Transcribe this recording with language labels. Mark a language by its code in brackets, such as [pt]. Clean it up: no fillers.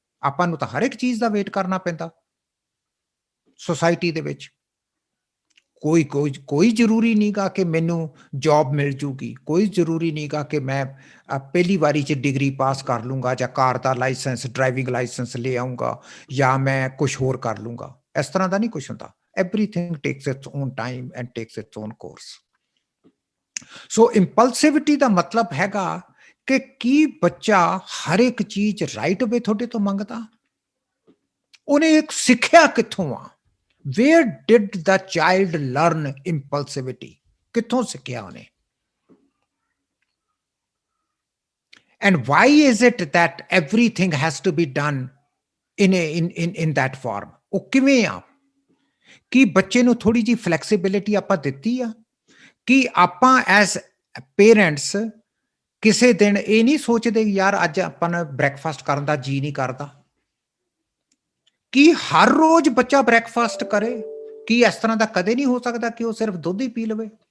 [pa] ਆਪਾਂ ਨੂੰ ਤਾਂ ਹਰ ਇੱਕ ਚੀਜ਼ ਦਾ ਵੇਟ ਕਰਨਾ ਪੈਂਦਾ ਸੋਸਾਇਟੀ ਦੇ ਵਿੱਚ. ਕੋਈ ਜ਼ਰੂਰੀ ਨਹੀਂਗਾ ਕਿ ਮੈਨੂੰ ਜੌਬ ਮਿਲ ਜੂਗੀ. ਕੋਈ ਜ਼ਰੂਰੀ ਨਹੀਂਗਾ ਕਿ ਮੈਂ ਪਹਿਲੀ ਵਾਰੀ 'ਚ ਡਿਗਰੀ ਪਾਸ ਕਰ ਲੂੰਗਾ ਜਾਂ ਕਾਰ ਦਾ ਲਾਇਸੈਂਸ ਡਰਾਈਵਿੰਗ ਲਾਇਸੈਂਸ ਲੈ ਆਊਂਗਾ ਜਾਂ ਮੈਂ ਕੁਛ ਹੋਰ ਕਰ ਲੂੰਗਾ. ਇਸ ਤਰ੍ਹਾਂ ਦਾ ਨਹੀਂ ਕੁਛ ਹੁੰਦਾ. [en] Everything takes its own time and takes its own course. [pa] ਸੋ ਇੰਪਲਸਿਵਿਟੀ ਦਾ ਮਤਲਬ ਹੈਗਾ ਕਿ ਕੀ ਬੱਚਾ ਹਰ ਇੱਕ ਚੀਜ਼ ਰਾਈਟ ਵੇ ਤੁਹਾਡੇ ਤੋਂ ਮੰਗਦਾ? ਉਹਨੇ ਇੱਕ ਸਿੱਖਿਆ ਕਿੱਥੋਂ ਆ? [en] Where did the child learn impulsivity? [pa] ਕਿੱਥੋਂ ਸਿੱਖਿਆ ਉਹਨੇ? [en] And why is it that everything has to be done in that form? [pa] ਉਹ ਕਿਵੇਂ ਆ? ਕਿ ਬੱਚੇ ਨੂੰ ਥੋੜੀ ਜਿਹੀ ਫਲੈਕਸੀਬਿਲਿਟੀ ਆਪਾਂ ਦਿੱਤੀ ਆ? ਕਿ ਆਪਾਂ ਐਸ ਪੇਰੈਂਟਸ ਕਿਸੇ ਦਿਨ ਇਹ ਨਹੀਂ ਸੋਚਦੇ ਯਾਰ ਅੱਜ ਆਪਾਂ ਨੂੰ ਬ੍ਰੇਕਫਾਸਟ ਕਰਨ ਦਾ ਜੀ ਨਹੀਂ ਕਰਦਾ? ਕਿ ਹਰ ਰੋਜ਼ ਬੱਚਾ ਬ੍ਰੇਕਫਾਸਟ ਕਰੇ? ਕਿ ਇਸ ਤਰ੍ਹਾਂ ਦਾ ਕਦੇ ਨਹੀਂ ਹੋ ਸਕਦਾ ਕਿ ਉਹ ਸਿਰਫ ਦੁੱਧ ਹੀ ਪੀ ਲਵੇ?